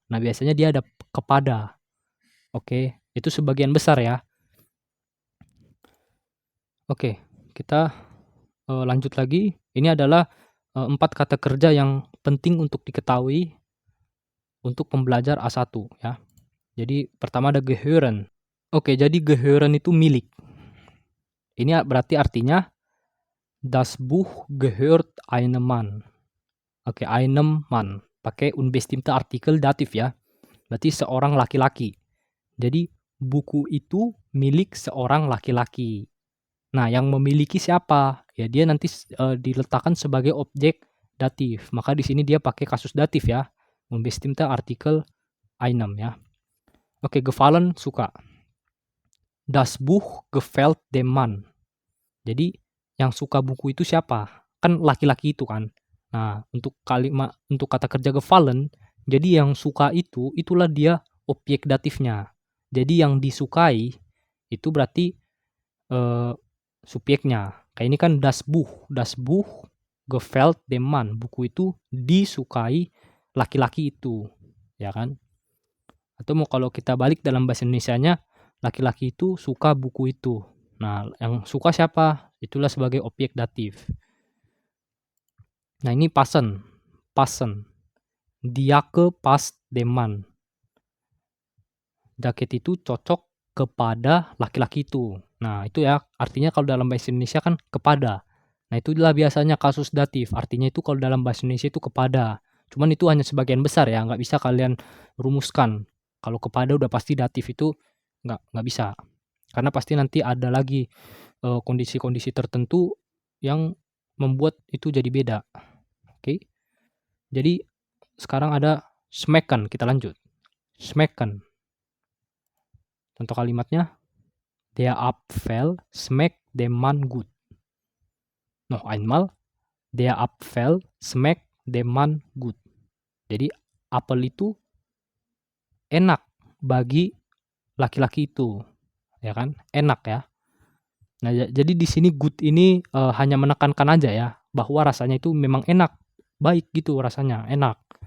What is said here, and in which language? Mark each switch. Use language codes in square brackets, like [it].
[id] Nah, biasanya dia ada kepada. Oke, itu sebagian besar ya. Oke, kita lanjut lagi. Ini adalah 4 kata kerja yang penting untuk diketahui untuk pembelajar A1 ya. Jadi pertama ada gehören. Oke, jadi gehören itu milik. Ini berarti artinya [de] das Buch gehört einem Mann. [id] Oke, [de] einem Mann. [id] Pakai unbestimmte Artikel datif ya. Berarti seorang laki-laki. Jadi buku itu milik seorang laki-laki. Nah, yang memiliki siapa? Ya dia nanti diletakkan sebagai objek datif. Maka di sini dia pakai kasus datif ya. Unbestimmte Artikel einem ya. Oke, gefallen suka. [de] Das Buch gefällt dem Mann. [id] Jadi yang suka buku itu siapa? Kan laki-laki itu kan. Nah, untuk kata kerja gefallen, jadi yang suka itu itulah dia objek datifnya. Jadi yang disukai itu berarti subjeknya. Kayak ini kan [de] das Buch gefällt dem Mann. [id] Buku itu disukai laki-laki itu, ya kan? Atau mau kalau kita balik dalam bahasa Indonesianya, laki-laki itu suka buku itu. Nah, yang suka siapa? Itulah sebagai objek datif. Nah, ini passen. [de] Die Jacke passt dem Mann. [id] Jaket itu cocok kepada laki-laki itu. Nah, itu ya artinya kalau dalam bahasa Indonesia kan kepada. Nah, itulah biasanya kasus datif. Artinya itu kalau dalam bahasa Indonesia itu kepada. Cuman itu hanya sebagian besar ya, nggak bisa kalian rumuskan. Kalau kepada udah pasti datif itu nggak bisa. Karena pasti nanti ada lagi kondisi-kondisi tertentu yang membuat itu jadi beda. Oke. Jadi sekarang ada smacken, kita lanjut. Smacken. Contoh kalimatnya, [de] der Apfel schmeckt dem Mann gut. Noch einmal, der Apfel schmeckt dem Mann gut. [id] Jadi apel itu enak bagi laki-laki itu, ya kan? Enak ya. Nah, jadi di sini good ini hanya menekankan aja ya bahwa rasanya itu memang enak, baik gitu rasanya, enak.